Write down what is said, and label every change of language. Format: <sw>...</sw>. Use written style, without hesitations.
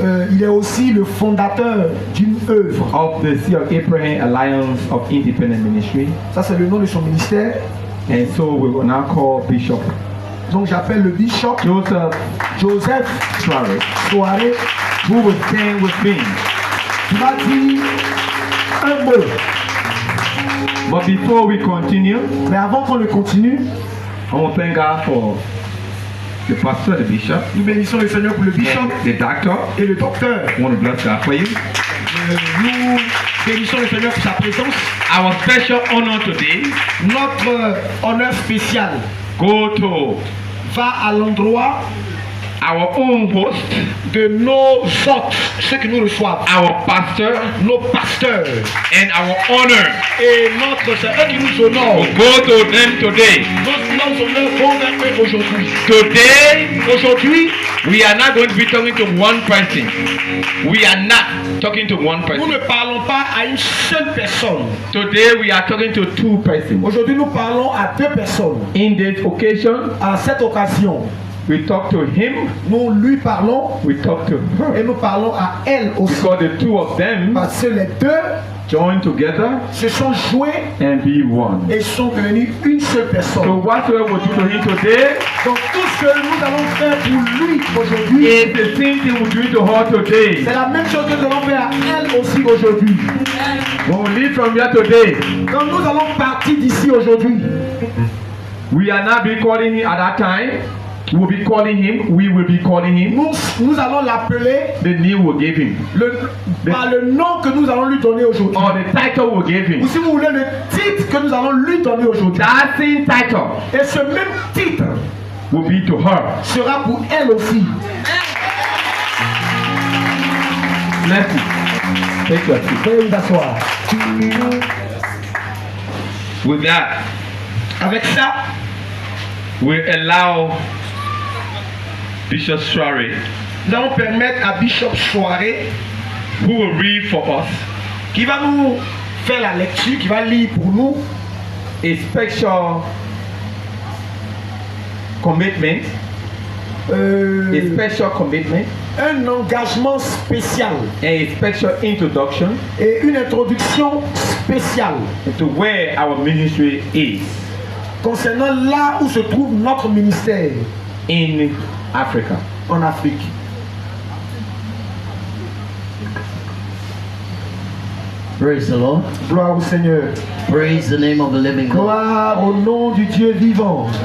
<fr>Il est aussi le fondateur d'une œuvre.</fr> <en>of the Sea of Abraham Alliance of Independent Ministry.</en> <fr>Ça, c'est le nom de son ministère.</fr> <en>And so we will now call Bishop</en> <fr>Donc, j'appelle le bishop Joseph Soiré,</fr> <en>who will stand with me.</en> <fr>qui va dire un mot.</fr> <en>But before we continue,</en> <fr>Mais avant qu'on le continue,</fr> <en>I want to thank God for the pastor, the bishop,</en> <fr>nous bénissons le Seigneur pour le bishop</fr> <en>the doctor.</en> <fr>et le docteur.</fr> <en>I want to bless God for you.</en> <fr>Nous bénissons le Seigneur pour sa présence.</fr> <en>Our special honor today</en> <fr>Notre honneur spécial</fr> <en>go to</en> <fr>va à l'endroit</fr> <en>our own host,</en> <fr>de nos hôtes, ceux qui nous reçoivent,</fr> <en>our pastor,</en> <fr>nos pasteurs</fr> <en>and our honor.</en> <fr>et c'est eux qui nous honorent.</fr> <en>Go to them today.</en> <fr>Nos honneurs vont vers eux aujourd'hui. Aujourd'hui,</fr> <en>we are not going to be talking to one person. We are not talking to one</en> <fr>Nous</fr> <en>person.</en> <fr>ne parlons pas à une seule personne.</fr> <en>Today, we are talking to two persons.</en> <fr>Aujourd'hui, nous parlons à deux personnes.</fr> <en>In this occasion,</en> <fr>À cette occasion,</fr> <en>We talk to him.</en> <fr>Nous lui parlons.</fr> <en>We talk to her.</en> <fr>Et nous parlons à elle aussi.</fr> <en>Because the two of them</en> <fr>Parce que les deux</fr> <en>join together</en> <fr>se sont joints</fr> <en>and be one.</en> <fr>et sont devenus une seule personne.</fr> <en>So whatever we do to him today</en> <fr>Donc tout ce que nous allons faire pour lui aujourd'hui,</fr> <en>is the same thing we're doing to her today.</en> <fr>c'est la même chose que nous allons faire à elle aussi aujourd'hui.</fr> <en>When we leave from here today,</en> <fr>Quand nous allons partir d'ici aujourd'hui,</fr> <en>we are not be calling him at that time. We'll be calling him. We will be calling him.</en> <fr>nous allons l'appeler</fr> <en>The name we'll give him.</en> <fr>par le nom que nous allons lui donner aujourd'hui.</fr> <en>Or the title we'll give him.</en> <fr>Ou si vous voulez le titre que nous allons lui donner aujourd'hui.</fr> <en>That same title</en> <fr>Et ce même titre</fr> <en>will be to her.</en> <fr>sera pour elle aussi. Merci.</fr> <en>Take your seat.</en> <fr>Veuillez vous asseoir.</fr> <en>With that,</en> <fr>Avec ça,</fr> <en>we allow Bishop Soiree,</en> <fr>nous allons permettre à Bishop Soirée,</fr> <en>who will read for us,</en> <fr>qui va nous faire la lecture, qui va lire pour nous</fr> <en>A special commitment. A special commitment.</en> <fr>un engagement spécial</fr> <en>A special introduction</en> <fr>et une introduction spéciale</fr> <en>to where our ministry is</en> <fr>concernant là où se trouve notre ministère</fr> <en>in Africa.</en> <fr>en Afrique.</fr> <en>Praise the Lord.</en> <fr>Gloire au Seigneur.</fr> <en>Praise the name of the living God.</en> <fr>Gloire au nom du Dieu vivant.</fr>